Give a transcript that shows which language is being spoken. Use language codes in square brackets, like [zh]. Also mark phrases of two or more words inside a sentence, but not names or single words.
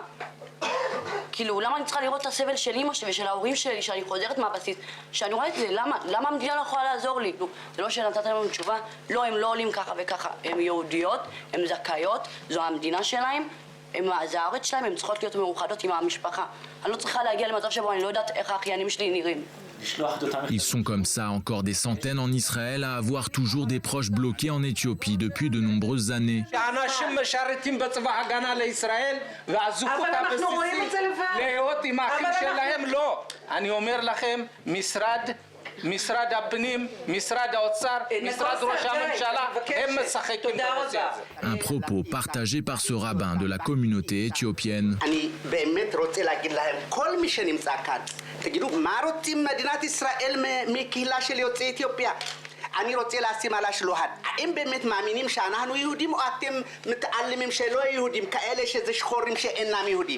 [he] כאילו, למה אני צריכה לראות את הסבל של אמא שלי ושל ההורים שלי, שאני חוזרת מהבסיס, שאני רואה את זה, למה המדינה לא יכולה לעזור לי? זה לא שנתת לנו תשובה, לא, הם לא עולים ככה וככה, הם יהודיות, הם זכאיות, זו המדינה שלהם, זה הארץ שלהם, הם צריכות להיות מאוחדות עם המשפחה. אני לא צריכה להגיע למצב שבו אני לא יודעת איך האחיינים שלי נראים. [fr] Ils sont comme ça encore des centaines en Israël à avoir toujours des proches bloqués en Éthiopie depuis de nombreuses années. [he] אנשים משרתים בצבא הגנה לישראל ועזבו את הבסיסים להיות עם האחים שלהם, לא. אני אומר לכם, משרד הפנים, משרד האוצר, משרד ראש הממשלה, הם משחקים בנושא הזה. [fr] Un propos partagé par ce rabbin de la communauté éthiopienne. [he] אני באמת רוצה להגיד להם, כל מי שנמצא כאן, תגידו, מה רוצים מדינת ישראל מקהילה של יוצאי אתיופיה? אני רוצה לשים על השולחן. האם באמת מאמינים שאנחנו יהודים או אתם מתעלמים שלא יהודים, כאלה שזה שחורים שאינם יהודים?